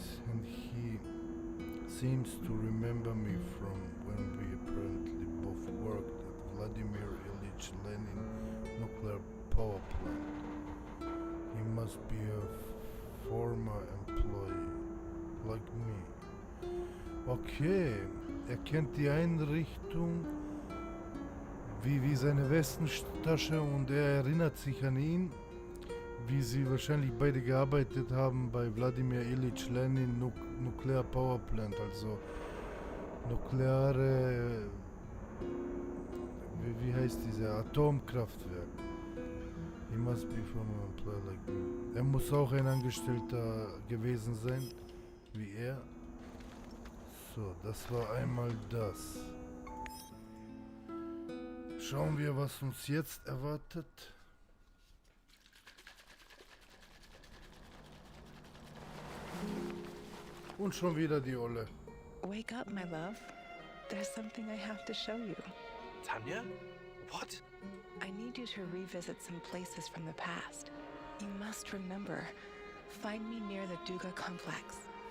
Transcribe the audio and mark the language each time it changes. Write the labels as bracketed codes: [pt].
[en] And he seems to remember me from when we apparently both worked at Vladimir Ilyich Lenin nuclear power plant. He must be a former employee, like me. [de] Okay, er kennt die Einrichtung wie seine Westentasche und er erinnert sich an ihn, wie sie wahrscheinlich beide gearbeitet haben bei Wladimir Ilyich Lenin Nuclear Power Plant, also nukleare, wie heißt diese, Atomkraftwerk. [en] He must be from a player like me. [de] Er muss auch ein Angestellter gewesen sein, wie er. So, das war einmal das. Schauen wir, was uns jetzt erwartet. Und schon wieder die Olle. [en] Wake up, my love. There's something I have to show you. Tanya? What? I need you to revisit some places from the past. You must remember. Find me near the Duga complex.